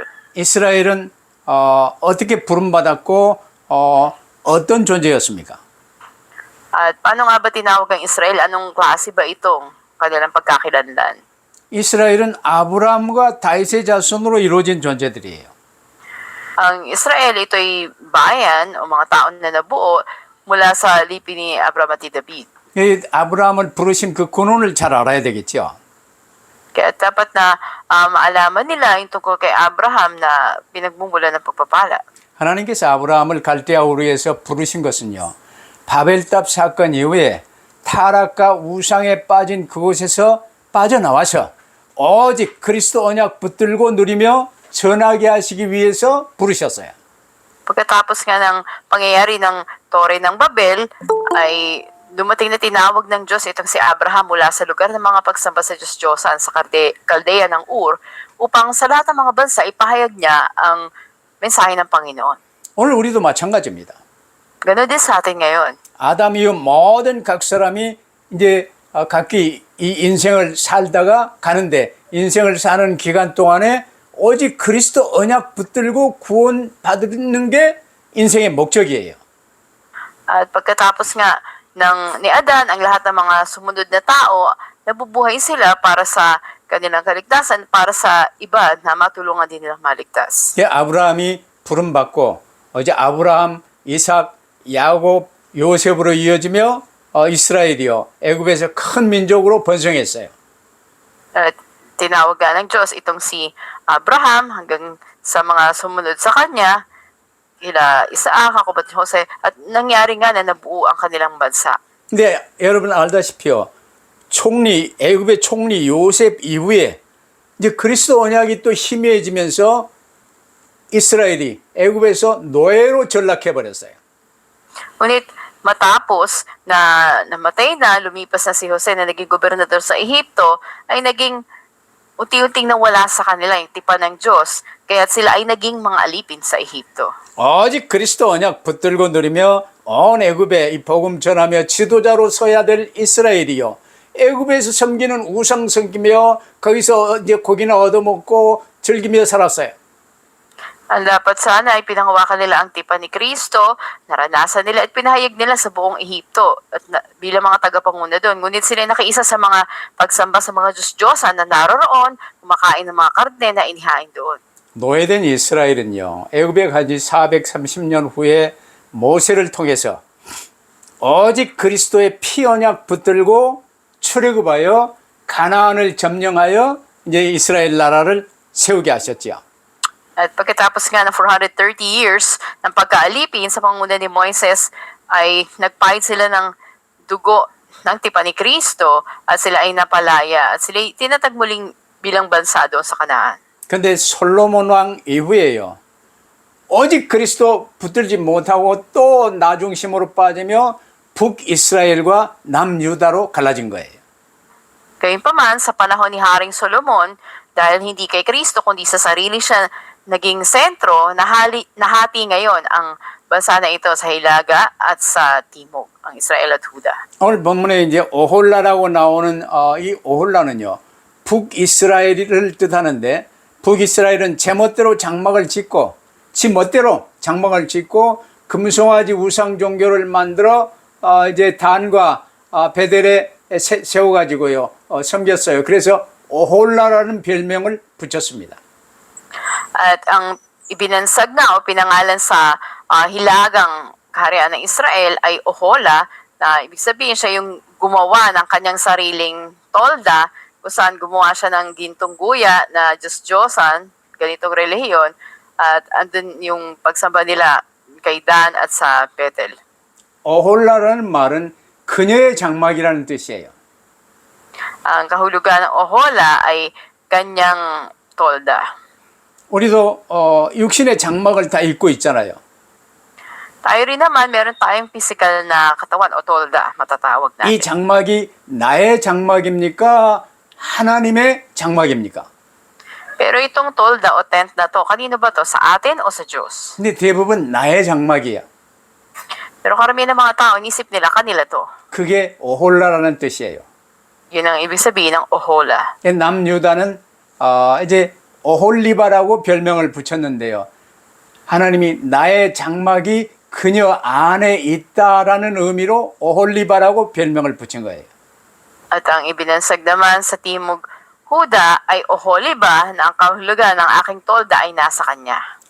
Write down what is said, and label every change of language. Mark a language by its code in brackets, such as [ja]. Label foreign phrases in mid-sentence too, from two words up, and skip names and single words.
[ko] 이스라엘은 어떻게 부름받았고 어떤 존재였습니까? [tl] At paano nga ba tinawag ang Israel? Anong klase ba itong kanilang pagkakilanlan? [ko] 이스라엘은 아브라함과 다윗의 자손으로 이루어진 존재들이에요. [tl] Ang Israel, ito'y bayan o mga taon na nabuo mula sa lipi ni Abraham at David. [ko] 이 아브라함을 부르신 그 근원을 잘 알아야 되겠죠. [tl] Kaya dapat na maalaman nila yung tungkol kay Abraham na pinagmumula ng pagpapala. [ko] 하나님께서 아브라함을 갈대아 우르에서 부르신 것은요. 바벨탑 사건 이후에 타락과 우상에 빠진 그곳에서 빠져나와서 오직 그리스도 언약 붙들고 누리며 전하게 하시기 위해서 부르셨어요. [tl] Pagkatapos nga ng pangyayari ng Tore ng Babel, ay dumating na tinawag ng Diyos itong si Abraham mula sa lugar ng mga pagsamba sa Diyos-Diyosan sa Kaldea ng Ur upang sa lahat ng mga bansa ipahayag niya ang mensahe ng Panginoon. [ko] 오늘 우리도 마찬가지입니다. [tl] Ganon din sa atin ngayon. [ko] 아담 이후 모든 각 사람이 이제 각기 이 인생을 살다가 가는데 인생을 사는 기간 동안에 오직 그리스도 언약 붙들고 구원 받는 게 인생의 목적이에요. [tl] At pagkatapos nga ni Adan, ang lahat ng mga sumunod na tao, nabubuhay sila para sa kanilang kaligtasan, para sa iba na matulungan din nilang maligtas. [ko] 예, 아브라함이 부름받고 이제 아브라함, 이삭, 야곱, 요셉으로 이어지며 이스라엘이요 애굽에서 큰 민족으로 번성했어요. [tl] At tinawagan ng Diyos itong si Abraham hanggang sa mga sumunod sa kanya, kila Isaac, Jacob at Jose, at nangyari nga na nabuo ang kanilang bansa. [ko] 근데 여러분 알다시피요. 애굽의 총리 요셉 이후에 이제 그리스도 언약이 또 희미해지면서 이스라엘이 애굽에서 노예로 전락해 버렸어요. [tl] Ngunit matapos na namatay na, lumipas na si Jose na naging gobernador sa Ehipto, ay naging unti-unting nawala sa kanila yung tipan ng Diyos, kaya sila ay naging mga alipin sa Ehipto. [ko] 오직 그리스도 언약 붙들고 누리며 온 애굽에 이 복음 전하며 지도자로 서야 될 이스라엘이요. 애굽에서 섬기는 우상 섬기며 거기서 이제 고기나 얻어먹고 즐기며 살았어요. [tl] Ang dapat sana ay pinanghawakan nila ang tipan ni Kristo, naranasan nila at pinahayag nila sa buong Ehipto at bilang mga tagapanguna doon. Ngunit sila nakiisa sa mga pagsamba sa mga Diyos-Diyosan na naroroon, kumakain ng mga karne na inihain doon. [ko] 노예된 이스라엘은요. 애굽에 간 지 430년 후에 모세를 통해서 오직 그리스도의 피 언약 붙들고 출애굽하여 가나안을 점령하여 이제 이스라엘 나라를 세우게 하셨지요. [tl] At pagkatapos nga ng 430 years ng pagkaalipin sa panguna ni Moises, ay nagpahid sila ng dugo ng tipan ni Kristo at sila ay napalaya at sila ay tinatag muling bilang bansa doon sa Kanaan. [ko] 근데 솔로몬 왕 이후에요. 오직 그리스도 붙들지 못하고 또 나중심으로 빠지며 북이스라엘과 남유다로 갈라진 거예요. [tl] Gayunpaman, sa panahon ni Haring Solomon, dahil hindi kay Kristo kundi sa sarili siya naging sentro, nahati ngayon ang bansa na ito sa Hilaga at sa Timog, ang Israel at Huda. [ko] 오늘 본문에 이제 오홀라라고 나오는 이 오홀라는요. 북이스라엘을 뜻하는데 북이스라엘은 제멋대로 장막을 짓고 지 멋대로 장막을 짓고 금송아지 우상 종교를 만들어 이제 단과 베델에 세워가지고요 섬겼어요. 그래서 오홀라라는 별명을 붙였습니다. [tl] At ang ibinansag na o pinangalan sa hilagang kaharian ng Israel ay Ohola, na ibig sabihin siya yung gumawa ng kanyang sariling tolda, kung saan gumawa siya ng gintong guya na Diyos-Diyosan, ganitong relihiyon, at andun yung pagsamba nila kay Dan at sa Bethel. [ko] 오홀라라는 말은 그녀의 장막이라는 뜻이에요. [tl] Ang kahulugan ng Ohola ay kanyang tolda. [ko] 우리도 육신의 장막을 다 입고 있잖아요. [tl] Tayo rin naman, meron tayong physical na katawan o tolda, matatawag natin. [ko] 이 장막이 나의 장막입니까? 하나님의 장막입니까? [tl] Pero itong tolda o tent na to, kanino ba to? Sa atin o sa Diyos? [ko] 근데 대부분 나의 장막이야. [tl] Pero karamihan ng mga tao, inisip nila kanila to. [ko] 그게 오홀라라는 뜻이에요. [tl] Yun ang ibig sabihin ng Ohola. [ko] 남유다는 이제 오홀리바라고 별명을 붙였는데요. 하나님이 나의 장막이 그녀 안에 있다라는 의미로 오홀리바라고 별명을 붙인 거예요. [tl] At ang ibinansag naman sa Timog Huda ay Oholiba, na ang kahulugan ng aking tolda ay nasa kanya.